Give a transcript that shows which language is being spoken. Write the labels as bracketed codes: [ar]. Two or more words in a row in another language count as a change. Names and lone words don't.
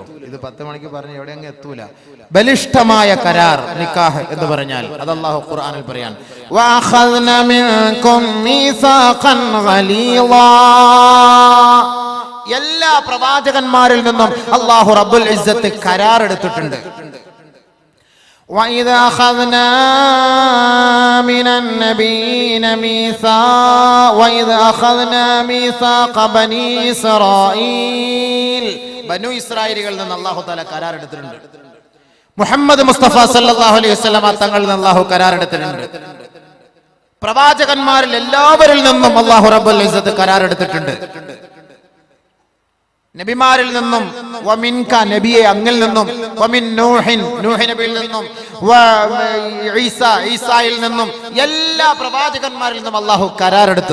[ml] ഇത് 10 മണിക്ക് പറഞ്ഞ് എവിടെ അങ്ങ് എത്തൂല. ബലിഷ്ഠമായ കരാർ, നിക്കാഹ് എന്ന് പറഞ്ഞാൽ അത് അല്ലാഹു ഖുർആനിൽ പറയാൻ, [ar] وأخذن منكم ميثاقا غليظا. [ml] എല്ലാ പ്രവാചകന്മാരിൽ നിന്നും അല്ലാഹു [ar] رب العزة [ml] കരാർ എടുത്തിട്ടുണ്ട്. [ar] وَإِذَا أَخَذْنَا مِنَ النَّبِيِّينَ مِيثَاقَ بَنِي إِسْرَائِيلَ. [ml] ബനു ഇസ്രായേലികളിൽ നിന്ന് അല്ലാഹു തആല കരാർ എടുത്തിട്ടുണ്ട്. മുഹമ്മദ് മുസ്തഫ [ar] صلى الله عليه وسلم [ml] തങ്ങളിൽ നിന്ന് അല്ലാഹു കരാർ എടുത്തിട്ടുണ്ട്. പ്രവാചകന്മാരിൽ എല്ലാവരിൽ നിന്നും അല്ലാഹു [ar] رب العزة [ml] കരാർ എടുത്തിട്ടുണ്ട്. നബിമാരിൽ നിന്നും, വമിൻക നബിയെ അങ്ങിൽ നിന്നും, [ar] ومن نوح [ml] നൂഹ് നബിയിൽ നിന്നും, ഈസായിൽ നിന്നും, എല്ലാ പ്രവാചകന്മാരിൽ നിന്നും അല്ലാഹു കരാർ എടുത്തു.